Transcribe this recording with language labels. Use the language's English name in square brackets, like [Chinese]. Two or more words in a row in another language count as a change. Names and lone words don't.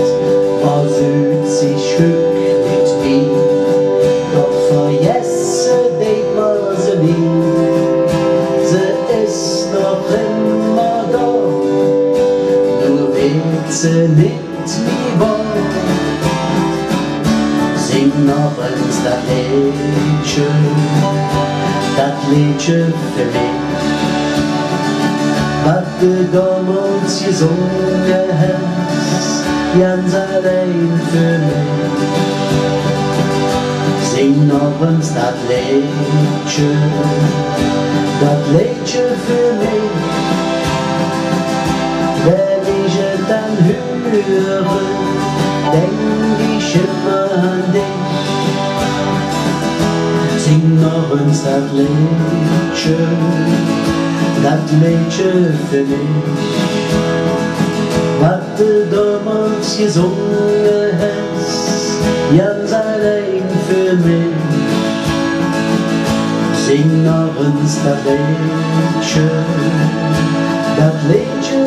[German] Man fühlt sich höch nicht mehr, doch vergessen denkt man sie nie. Sie ist noch immer da, nur wird sie nicht mehr wahr. Sing noch [Dutch] eens dat liedje [German] für mich, wat du damals gesungen hast, ganz allein für mich. Sing noch [Dutch] eens dat liedje [German] für mich, wenn ich es dann höre, denk ich immer an dich. Sing noch [Dutch] eens dat liedje [German] für mich, wat du damals gesungen hast, ganz allein für mich. [Dutch] Sing noch eens dat liedje